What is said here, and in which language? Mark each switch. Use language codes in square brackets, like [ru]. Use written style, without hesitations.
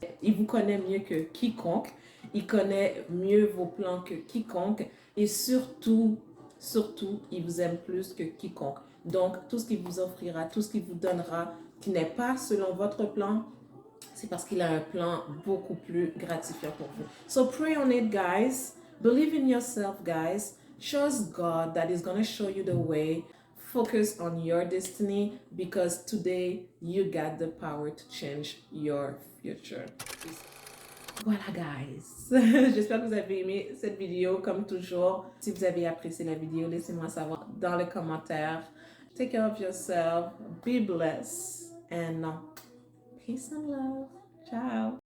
[fr] Il vous connaît mieux que quiconque. Il connaît mieux vos plans que quiconque. Et surtout, il vous aime plus que quiconque. Donc, tout ce qu'il vous offrira, tout ce qu'il vous donnera, qui n'est pas selon votre plan, c'est parce qu'il a un plan beaucoup plus gratifiant pour vous. [en] So pray on it, guys. Believe in yourself, guys. Trust God that is going to show you the way. Focus on your destiny because today you got the power to change your future. [fr] Voilà, guys. J'espère que vous avez aimé cette vidéo comme toujours. Si vous avez apprécié la vidéo, laissez-moi savoir dans les commentaires. [en] Take care of yourself. Be blessed. And peace and love. Ciao.